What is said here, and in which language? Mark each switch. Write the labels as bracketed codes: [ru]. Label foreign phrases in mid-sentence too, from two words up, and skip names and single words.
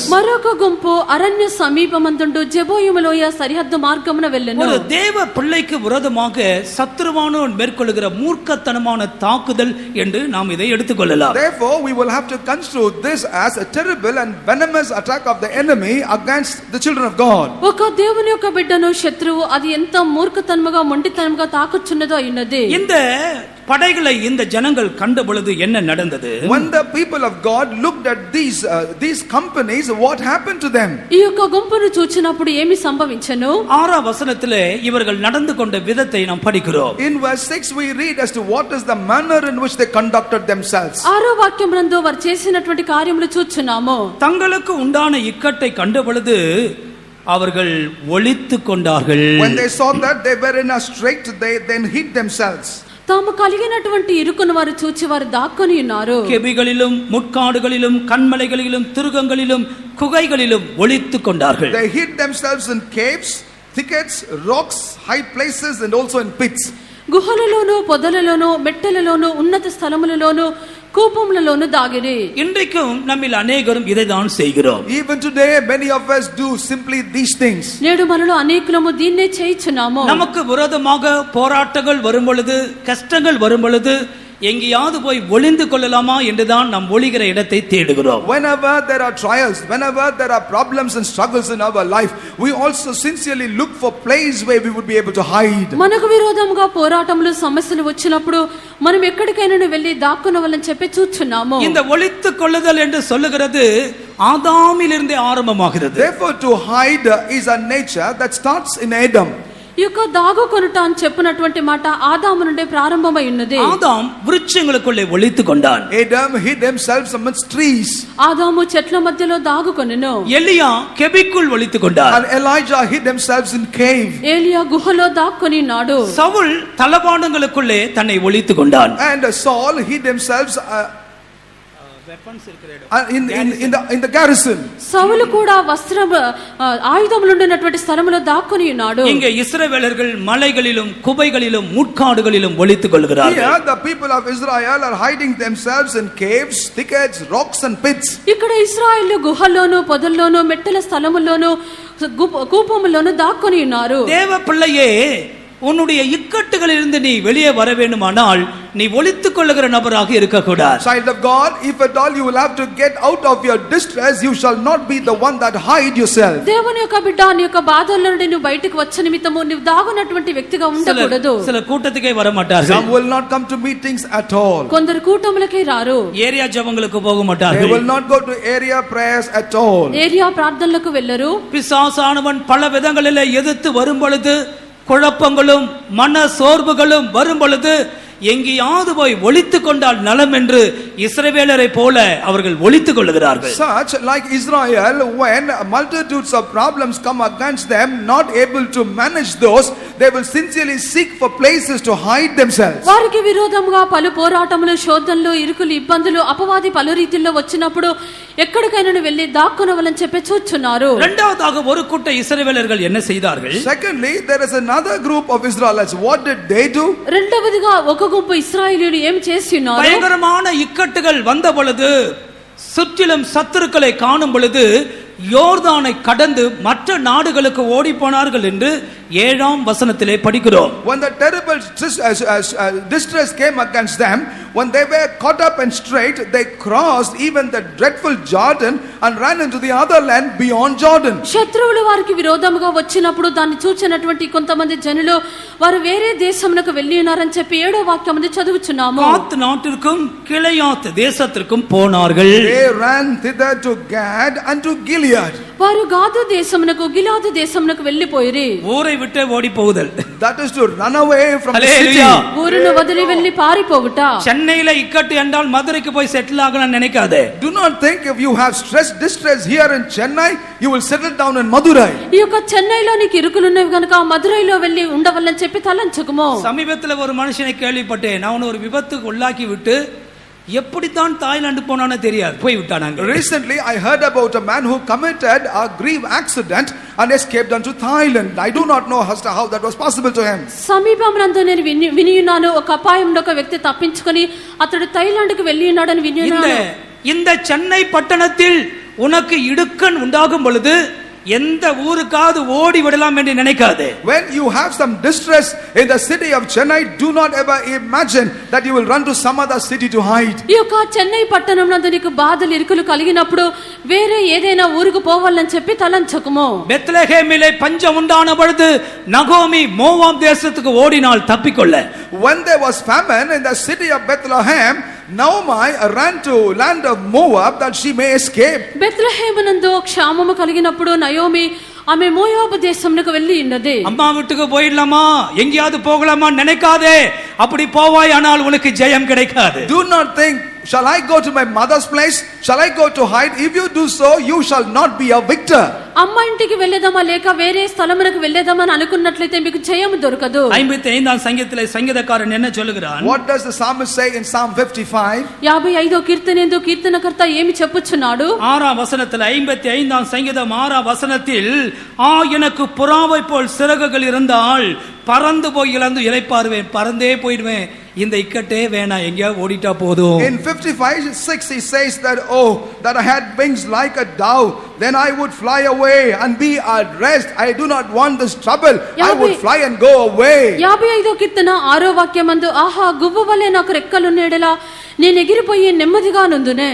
[te] మరొక గుంపు అరణ్య సమీపమందుండు జెబోయిము లోయ సరిహద్దు మార్గమున వెళ్ళెను. [ta] ஒரு தேவ பிள்ளைக்கு விரோதமாக சத்துருவான மேற்கொள்ளுகிற மூர்க்கத்தனமான தாக்குதல் என்று நாம் இதை எடுத்துக்கொள்ளலாம். [en] Therefore we will have to construe this as a terrible and venomous attack of the enemy against the children of God. [te] ఒక దేవుని యొక్క బిడ్డను శత్రువు అది ఎంత మూర్ఖతనముగా మొండితనముగా తాకుచున్నదో అయినది. [ta] இந்த படைகளை இந்த ஜனங்கள் கண்ட பொழுது என்ன நடந்தது? [en] When the people of God looked at these companies, what happened to them? [te] ఈ యొక్క గుంపును చూచినప్పుడు ఏమి సంభవించెను? [ta] 6వ వచనத்திலே ఇవர்கள் நடந்து கொண்ட விதத்தை நாம் படிக்கிறோம். [en] In verse 6 we read as to what is the manner in which they conducted themselves. [te] 6వ వాక్యమునందు వారు చేసినటువంటి కార్యములు చూచున్నాము. [ta] தங்களுக்கு உண்டான இக்கட்டை கண்ட பொழுது அவர்கள் ஒளித்துக் கொண்டார்கள். [en] When they saw that they were in a strait, they then hid themselves. [te] తాము కలిగినటువంటి ఇరుకును వారు చూచి వారు దాక్కుని ఉన్నారు. [ta] கெபிகளிலும் முட்காடுகளிலும் கண்மலைகளிலும் துருகங்களிலும் குகைகளிலும் ஒளித்துக் கொண்டார்கள். [en] They hid themselves in caves, thickets, rocks, high places, and also in pits. [te] గుహలలోను పొదలలోను మెట్టెలలోను ఉన్నత స్థలములలోను కూపములలోను దాగిరి. [ta] இன்றைக்கும் நம்மில் அநேகரும் இதைதான் செய்கிறோம். [en] Even today, many of us do simply these things. [te] నేడు మనలో అనేకులము దీన్నే చేయుచున్నాము. [ta] நமக்கு விரோதமாக போராட்டங்கள் வரும் பொழுது, கஷ்டங்கள் வரும் பொழுது எங்கேயாவது போய் ஒளிந்து கொள்ளலாமா என்றுதான் நாம் ஒளிகிற இடத்தை தேடுகிறோம். [en] Whenever there are trials, whenever there are problems and struggles in our life, we also sincerely look for place where we would be able to hide. [te] మనకు విరోధంగా పోరాటములు సమస్యలు వచ్చినప్పుడు మనం ఎక్కడికైనా వెళ్ళి దాక్కునవలని చెప్పి చూస్తున్నాము. [ta] இந்த ஒளித்து கொள்ளுதல் என்று சொல்லுகிறது ஆதாமிலிருந்தே ஆரம்பமாகிறது. [en] Therefore, to hide is a nature that starts in Adam. [te] ఈ యొక్క దాగుకొనుట అని చెప్పినటువంటి మాట ఆదాము నుండి ప్రారంభమై ఉన్నది. [ta] ஆதாம் விருட்சங்களுக்குள்ளே ஒளித்து கொண்டான். [en] Adam hid himself amongst trees. [te] ఆదాము చెట్ల మధ్యలో దాగుకొనెను. [ta] எலியா கெபிக்குள் ஒளித்து கொண்டான். [en] And Elijah hid himself in cave. [te] ఏలియా గుహలో దాక్కునినాడు. [ta] சவுல் தளபாடங்களுக்குள்ளே தன்னை ஒளித்து கொண்டான். [en] And Saul hid himself in the garrison. [te] సౌలు కూడా వస్త్ర ఆయుధములు ఉన్నటువంటి స్థలములో దాక్కుని ఉన్నాడు. [ta] இங்கே இஸ்ரவேலர்கள் மலைகளிலும் குபைகளிலும் முட்காடுகளிலும் ஒளித்துக் கொள்கிறார்கள். [en] Here the people of Israel are hiding themselves in caves, thickets, rocks and pits. [te] ఇక్కడ ఇశ్రాయేలు గుహల్లోను పొదల్లోను మెట్టల స్థలముల్లోను కూపముల్లోను దాక్కుని ఉన్నారు. [ta] தேவ பிள்ளையே, உன்னுடைய இக்கட்டுகளிலிருந்து நீ வெளியே வர வேண்டுமானால் நீ ஒளித்துக் கொள்ளுகிற நபராக இருக்கக்கூடாது. [en] Child of God, if at all you will have to get out of your distress, you shall not be the one that hide yourself. [te] దేవుని యొక్క బిడ్డ నీ యొక్క బాధల నుండి నువ్వు బయటకు వచ్చే నిమిత్తము నీవు దాగునటువంటి వ్యక్తిగా ఉండకూడదు. [ta] சில கூட்டத்துக்கே வர மாட்டார்கள். [en] Some will not come to meetings at all. [te] కొందరు కూటములకే రారు. [ta] ஏரியா ஜெபங்களுக்கு போக [en] They [ta] மாட்டார்கள். [en] will not go to area prayers at all. [te] ఏరియా ప్రార్థనలకు వెళ్ళరు. [ta] பிசாசானவன் பல விதங்களிலே எதிர்த்து வரும் பொழுது, குழப்பங்களும் மன சோர்வுகளும் வரும் பொழுது எங்கேயாவது போய் ஒளித்துக் கொண்டால் நலம் என்று இஸ்ரவேலரை போல அவர்கள் ஒளித்துக் கொள்ளுகிறார்கள். [en] Such like Israel, when multitudes of problems come against them, not able to manage those, they will sincerely seek for places to hide themselves. వారికి విరోధముగా పలు పోరాటములు, శోధనలు, ఇరుకులు, ఇబ్బందులు, అపవాది పలు రీతిలో వచ్చినప్పుడు ఎక్కడికైనా వెళ్ళి దాక్కునవలని చెప్పి చూచున్నారు. இரண்டாவதாக ஒரு கூட்ட இஸ்ரவேலர்கள் என்ன செய்தார்கள்? Secondly, there is another group of Israelites. What did they do? [te] రెండవదిగా ఒక గుంపు ఇశ్రాయేలీయులు ఏం చేస్తున్నారు? [ta] பயங்கரமான இக்கட்டுகள் வந்த பொழுது, சுற்றிலும் சத்துருக்களை காணும் பொழுது யோர்தானை கடந்து மற்ற நாடுகளுக்கு ஓடி போனார்கள் என்று 7ஆம் வசனத்திலே படிக்கிறோம். [en] When the terrible distress came against them, when they were caught up and straight, they crossed even the dreadful Jordan and ran into the other land beyond Jordan. [te] శత్రువులు వారికి విరోధముగా వచ్చినప్పుడు దాన్ని చూచినటువంటి కొంతమంది జనులు వారు వేరే దేశమునకు వెళ్ళి ఉన్నారని చెప్పి 7వ వాక్యమును చదువుచున్నాము. [ta] காத் நாட்டிற்கும் கிளையாத் தேசத்திற்கும் போனார்கள். [en] They ran thither to Gad and to Gilead. [te] వారు గాదు దేశమునకు గిలాదు దేశమునకు వెళ్ళిపోయిరి. [ta] ஊரை விட்டு ஓடி போகுதல். [en] That is to run away from the city. [te] ఊరును వదిలి వెళ్ళి పారిపోవుట. [ta] சென்னையில இக்கட்டு என்றால் மதுரைக்கு போய் செட்டில் ஆகலாம் நினைக்காதே. [en] Do not think if you have distress here in Chennai, you will settle down in Madurai. [te] ఈ యొక్క చెన్నైలో నీకు ఇరుకులున్నవి గనుక మదురైలో వెళ్ళి ఉండవల్లని చెప్పి తలంచుకుమో. [ta] சமீபத்தில் ஒரு மனுஷனை கேள்விப்பட்டேன். அவன் ஒரு விபத்துக்கு உள்ளாக்கி விட்டு எப்படித்தான் தாய்லாந்து போனானே தெரியாது, போய் விட்டானாங்க. [en] Recently I heard about a man who committed a grave accident and escaped unto Thailand. I do not know as to how that was possible to him. [te] సమీపమునందు నేను వినియున్నాను, ఒక అపాయంలో ఒక వ్యక్తి తప్పించుకొని అతడు థాయిలాండ్‌కు వెళ్ళి ఉన్నాడని వినియున్నాను. [ta] இந்த சென்னை பட்டணத்தில் உனக்கு இடுக்கண் உண்டாகும் பொழுது எந்த ஊருக்காவது ஓடி விடலாம் என்று நினைக்காதே. [en] When you have some distress in the city of Chennai, do not ever imagine that you will run to some other city to hide. [te] ఈ యొక్క చెన్నై పట్టణంనందు నీకు బాధలు ఇరుకులు కలిగినప్పుడు వేరే ఏదైనా ఊరుకు పోవాలని చెప్పి తలంచకుమో. [ta] பெத்லெகேமிலே பஞ்சம் உண்டான பொழுது நகோமி மோவாப் தேசத்துக்கு ஓடினாள் தப்பிக்கொள்ள. [en] When there was famine in the city of Bethlehem, Naomi ran to land of Moab that she may escape. [te] బెత్లెహేమునందు క్షామము కలిగినప్పుడు నయోమి ఆమె మోయాబు దేశమునకు వెళ్ళి ఉన్నది. [ta] அம்மா வீட்டுக்கு போயிடலாமா, எங்கேயாவது போகலாமா நினைக்காதே. அப்படி போவாய் ஆனால் உனக்கு ஜெயம் கிடைக்காது. [en] Do not think, shall I go to my mother's place? Shall I go to hide? If you do so, you shall not be a victor. [te] అమ్మ ఇంటికి వెళ్ళేదమా లేక వేరే స్థలమునకు వెళ్ళేదమా అని అనుకున్నట్లయితే మీకు జయము దొరకదు. [ta] 55ஆம் சங்கீதத்திலே சங்கீதக்காரன் என்ன சொல்லுகிறான்? [en] What does the psalmist say in Psalm 55? [te] 55వ కీర్తనేందు కీర్తనకర్త ఏమి చెప్పుచున్నాడు? [ta] 6ஆம் வசனத்தில் 55ஆம் சங்கீதம் 6ஆம் வசனத்தில் எனக்கு புறாவை போல் சிறகுகள் இருந்தால் பறந்து போய் இழந்து இளைப்பாறுவேன், பறந்தே போயிடுவேன், இந்த இக்கட்டே வேணாம், எங்கேயா ஓடிட்டா போதும். [en] In 55:6 he says that, oh, that I had wings like a dove, then I would fly away and be at rest. I do not want this trouble. I would fly and go away. [te] 55వ కీర్తన 6వ వాక్యమందు ఆహా గువ్వవలే నాకు రెక్కలున్నేడలా నేను ఎగిరిపోయి నెమ్మదిగా నుందునే.